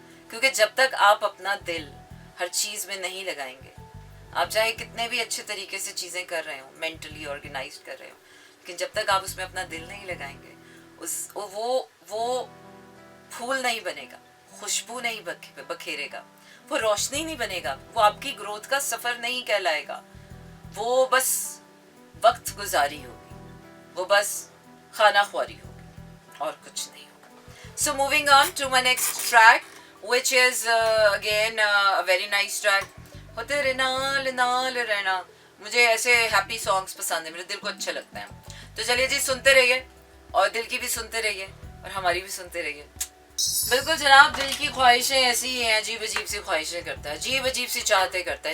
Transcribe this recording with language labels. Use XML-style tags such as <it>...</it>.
<hi>क्योंकि जब तक आप अपना दिल हर चीज़ में नहीं लगाएंगे, आप चाहे कितने भी अच्छे तरीके से चीज़ें कर रहे हो, मेंटली ऑर्गेनाइज कर रहे हो, लेकिन जब तक आप उसमें अपना दिल नहीं लगाएंगे, वो फूल नहीं बनेगा, खुशबू नहीं बखेरेगा, वो रोशनी नहीं बनेगा, वो आपकी ग्रोथ का सफ़र नहीं कहलाएगा, वो बस वक्त गुजारी होगी, वो बस खाना ख्वारी होगी और कुछ नहीं होगा।</hi> <en>So moving on to my next track, which is again a very nice track.</en> <hi>हो तेरे नाल नाल रहना, मुझे ऐसे हैप्पी सॉन्ग्स पसंद है, मेरे दिल को अच्छे लगते हैं। तो चलिए जी, सुनते रहिए और दिल की भी सुनते रहिए और हमारी भी सुनते रहिए। बिल्कुल जनाब, दिल की ख्वाहिशें ऐसी ही हैं, अजीब अजीब सी ख्वाहिशें करता है, अजीब अजीब सी चाहते करता है।</hi>